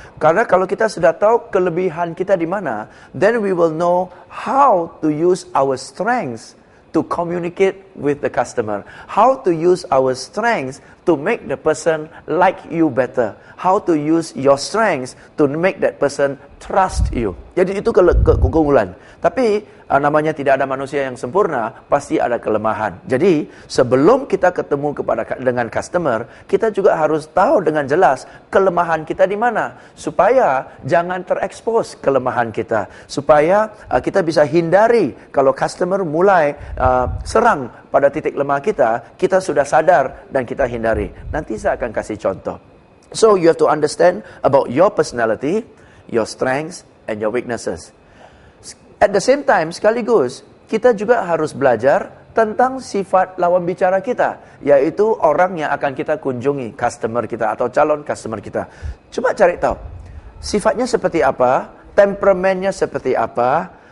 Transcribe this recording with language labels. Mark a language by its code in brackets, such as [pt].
[id] Karena kalau kita sudah tahu kelebihan kita di mana, [en] then we will know how to use our strengths to communicate with the customer. How to use our strengths to make the person like you better. How to use your strengths to make that person trust you. [id] Jadi itu keunggulan. Tapi namanya tidak ada manusia yang sempurna, pasti ada kelemahan. Jadi sebelum kita ketemu dengan customer, kita juga harus tahu dengan jelas kelemahan kita di mana, supaya jangan terekspos kelemahan kita, supaya kita bisa hindari kalau customer mulai serang pada titik lemah kita, kita sudah sadar dan kita hindari. Nanti saya akan kasih contoh. [en] So you have to understand about your personality, your strengths and your weaknesses. At the same time, [id] sekaligus kita juga harus belajar tentang sifat lawan bicara kita, yaitu orang yang akan kita kunjungi, customer kita atau calon customer kita. Coba cari tahu sifatnya seperti apa, temperamennya seperti apa.